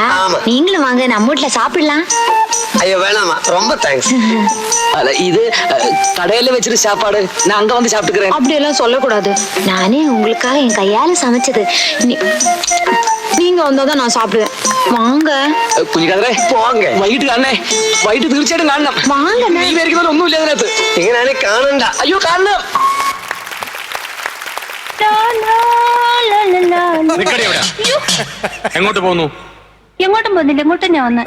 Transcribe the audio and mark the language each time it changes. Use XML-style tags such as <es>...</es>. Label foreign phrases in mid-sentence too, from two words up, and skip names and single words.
<ta>நீங்களும் வாங்க, நம்ம வீட்டுல சாப்பிடலாம். ஐயோ வேணாமா, ரொம்ப தேங்க்ஸ். இது கடையில வச்சிருக்க சாப்பாடு, நான் அங்க வந்து சாப்பிட்டுக்கிறேன். அப்படியெல்லாம் சொல்லக்கூடாது. நானே உங்களுக்காக என் கையால சமைச்சது. நீங்க வந்தாதான் நான் சாப்பிடுவேன். வாங்க</ta> <ml>കുഞ്ഞിക്കാതറേ, പോങ്ങ. വൈകിട്ട് കാണണേ. വൈകിട്ട് തീർച്ചയായിട്ടും കാണണം. വാങ്ങ. നീ വരയ്ക്കുന്നത് ഒന്നുമില്ല അതിനകത്ത്. ഇങ്ങനെ കാണണ്ട. അയ്യോ കാണണം. എങ്ങോട്ട് പോന്നു? എങ്ങോട്ടും പോകുന്നില്ല, ഇങ്ങോട്ടും ഞാൻ വന്ന്.</ml>